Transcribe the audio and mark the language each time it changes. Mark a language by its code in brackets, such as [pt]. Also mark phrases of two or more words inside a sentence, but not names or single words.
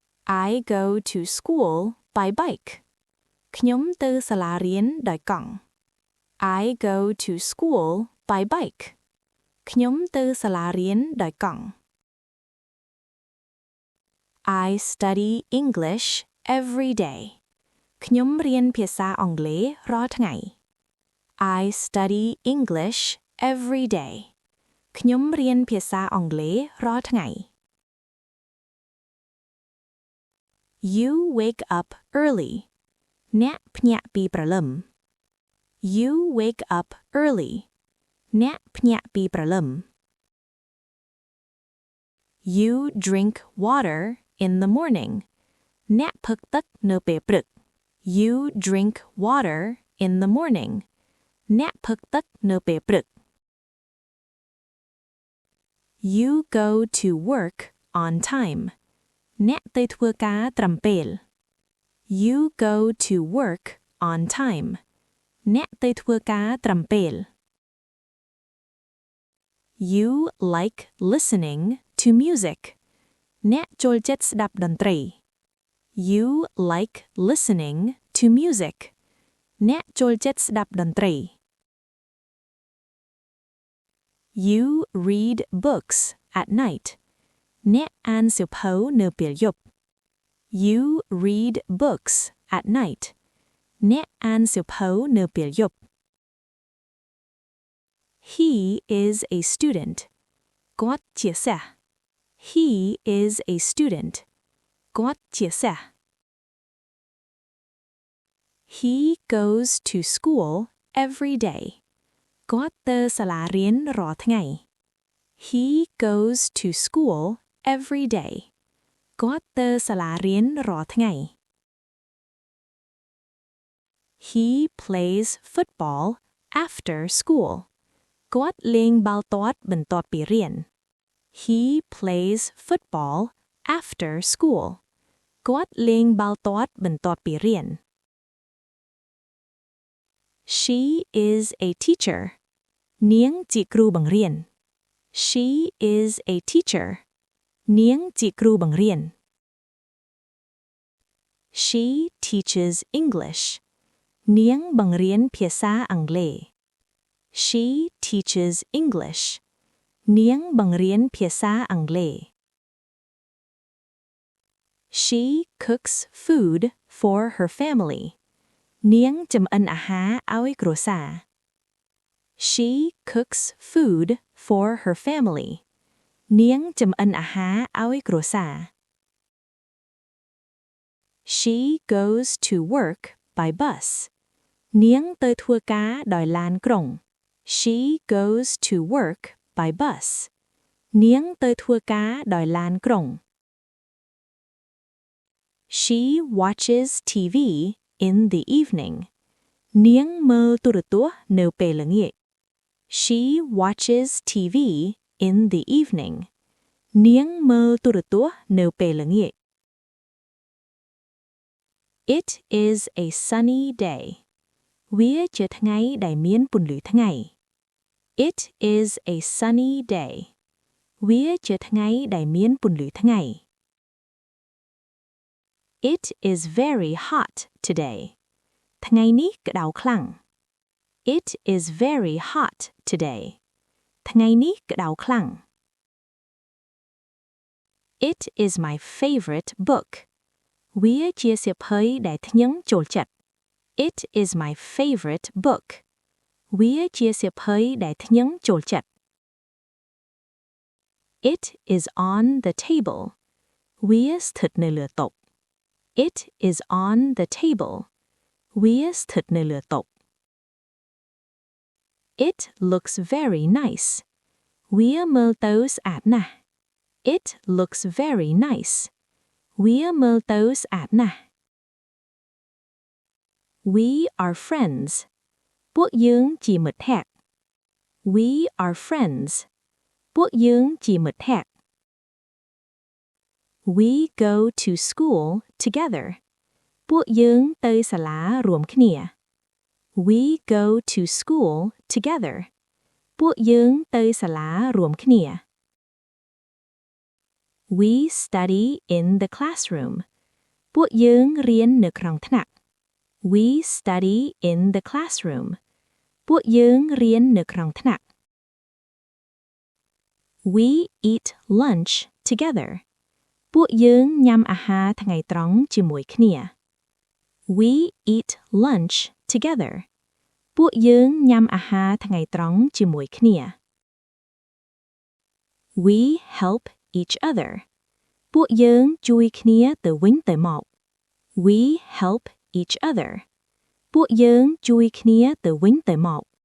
[en] I go to school by bike [km] ខ្ញុំទៅសាលារៀនដោយកង់ [en] I go to school by bike [km] ខ្ញុំទៅសាលារៀនដោយកង់ [en] I study English every day [km] ខ្ញុំរៀនភាសាអង់គ្លេសរាល់ថ្ងៃ [en] I study English every day [km] ខ្ញុំរៀនភាសាអង់គ្លេសរាល់ថ្ងៃ [en] You wake up early [km] អ្នកភ្ញាក់ពីព្រលឹម [en] You wake up early [km] អ្នកភ្ញាក់ពីព្រលឹម [en] You drink water in the morning [km] អ្នកផឹកទឹកនៅពេលព្រឹក [en] You drink water in the morning [km] អ្នកផឹកទឹកនៅពេលព្រឹក [en] You go to work on time [km] អ្នកទៅធ្វើការត្រឹមពេល [en] You go to work on time [km] អ្នកទៅធ្វើការត្រឹមពេល [en] You like listening to music [km] អ្នកចូលចិត្តស្ដាប់តន្ត្រី [en] You like listening to music [km] អ្នកចូលចិត្តស្ដាប់តន្ត្រី [en] You read books at night [km] អ្នកអានសៀវភៅនៅពេលយប់ [en] You read books at night [km] អ្នកអានសៀវភៅនៅពេលយប់ [en] He is a student [km] គាត់ជាសិស្ស [en] He is a student [km] គាត់ជាសិស្ស [en] He goes to school every day [km] គាត់ទៅសាលារៀនរាល់ថ្ងៃ [en] He goes to school every day [km] គាត់ទៅសាលារៀនរាល់ថ្ងៃ [en] He plays football after school [km] គាត់លេងបាល់ទាត់បន្ទាប់ពីរៀន [en] He plays football after school [km] គាត់លេងបាល់ទាត់បន្ទាប់ពីរៀន [en] She is a teacher [km] នាងជាគ្រូបង្រៀន [en] She is a teacher [km] នាងជាគ្រូបង្រៀន [en] She teaches English [km] នាងបង្រៀនភាសាអង់គ្លេស [en] She teaches English [km] នាងបង្រៀនភាសាអង់គ្លេស [en] She cooks food for her family [km] នាងចម្អិនអាហារឲ្យគ្រួសារ [en] She cooks food for her family [km] នាងចម្អិនអាហារឲ្យគ្រួសារ [en] She goes to work by bus [km] នាងទៅធ្វើការដោយឡានក្រុង [en] She goes to work by bus [km] នាងទៅធ្វើការដោយឡានក្រុង [en] She watches TV in the evening [km] នាងមើលទូរទស្សន៍នៅពេលល្ងាច [en] She watches TV in the evening [km] នាងមើលទូរទស្សន៍នៅពេលល្ងាច [en] It is a sunny day [km] វាជាថ្ងៃដែលមានពន្លឺថ្ងៃ [en] It is a sunny day [km] វាជាថ្ងៃដែលមានពន្លឺថ្ងៃ [en] It is very hot today [km] ថ្ងៃនេះក្តៅខ្លាំង [en] It is very hot today [km] ថ្ងៃនេះក្តៅខ្លាំង [en] It is my favorite book [km] វាជាសៀវភៅដែលខ្ញុំចូលចិត្ត [en] It is my favorite book [km] វាជាសៀវភៅដែលខ្ញុំចូលចិត្ត [en] It is on the table [km] វាស្ថិតនៅលើតុ [en] It is on the table [km] វាស្ថិតនៅលើតុ [en] It looks very nice [km] វាមើលទៅស្អាតណាស់ [en] It looks very nice [km] វាមើលទៅស្អាតណាស់ [en] We are friends [km] ពួកយើងជាមិត្តភក្តិ [en] We are friends [km] ពួកយើងជាមិត្តភក្តិ [en] We go to school together [km] ពួកយើងទៅសាលារួមគ្នា [en] We go to school together [km] ពួកយើងទៅសាលារួមគ្នា [en] We study in the classroom [km] ពួកយើងរៀននៅក្នុងថ្នាក់ [en] We study in the classroom [km] ពួកយើងរៀននៅក្នុងថ្នាក់ [en] We eat lunch together [km] ពួកយើងញ៉ាំអាហារថ្ងៃត្រង់ជាមួយគ្នា [en] We eat lunch together [km] ពួកយើងញ៉ាំអាហារថ្ងៃត្រង់ជាមួយគ្នា [en] We help each other [km] ពួកយើងជួយគ្នាទៅវិញទៅមក [en] We help each other [km] ពួកយើងជួយគ្នាទៅវិញទៅមក